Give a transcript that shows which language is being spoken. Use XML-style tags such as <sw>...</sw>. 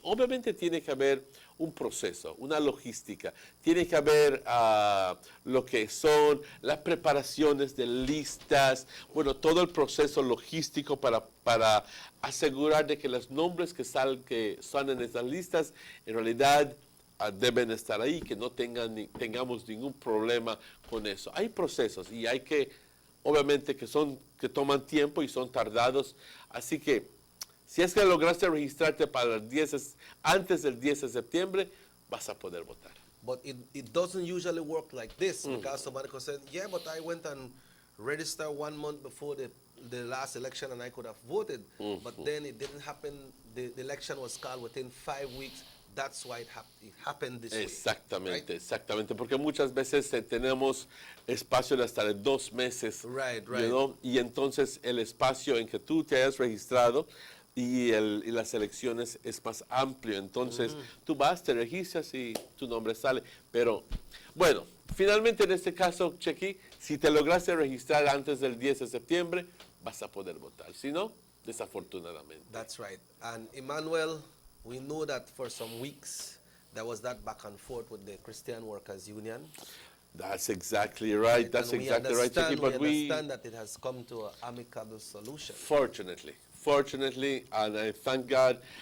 <es>Obviamente tiene que haber un proceso, una logística, tiene que haber lo que son las preparaciones de listas, bueno, todo el proceso logístico para asegurar de que los nombres que están en estas listas en realidad deben estar ahí, que no tengamos ningún problema con eso. Hay procesos y hay que, obviamente, que toman tiempo y son tardados, así que si es que lograste registrarte para antes del 10 de septiembre, vas a poder votar.</es> <en>But it doesn't usually work like this, because somebody could say, yeah, but I went and registered 1 month before the last election and I could have voted. But then it didn't happen. The election was called within 5 weeks. That's why it happened this way.</en> <es>Exactamente, exactamente, porque muchas veces tenemos espacio de hasta de 2 meses.</es> <en>Right. You know?</en> <es>Y entonces el espacio en que tú te hayas registrado y las elecciones es más amplio. Entonces tú vas, te registras y tu nombre sale. Pero bueno, finalmente en este caso, Chequi, si te lograste registrar antes del 10 de septiembre, vas a poder votar. Si no, desafortunadamente.</es> <en>That's right. And Emmanuel, we know that for some weeks there was that back and forth with the Christian Workers Union. That's exactly right. That's exactly right, Chequi. But we understand that it has come to an amicable solution. Fortunately, and I thank God.</en>